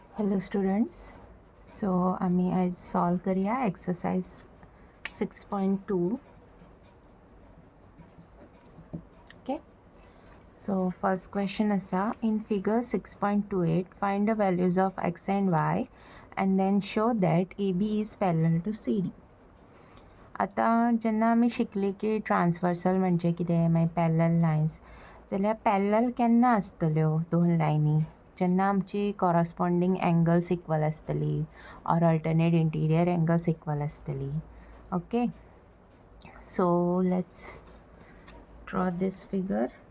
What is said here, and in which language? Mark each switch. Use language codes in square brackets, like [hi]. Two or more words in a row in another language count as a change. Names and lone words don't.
[en] Hello students. [mr] So आम्ही आज सॉल्व करूया एक्सरसाइज 6.2. ओके. [en] So first question असा, in figure 6.28 find the values of x and y and then show that AB is parallel to CD. [kok] आता जेन्ना आमी शिकली की ट्रान्सवर्सल म्हणजे कितें मागीर [en] parallel lines, [kok] जाल्यार पॅरलल केन्ना आसतल्यो दोन लायनी जेन्ना आमची [en] corresponding angles equal [kok] आसतली [en] or alternate interior angles equal [kok] आसतली. [en] OK, so let's draw this figure.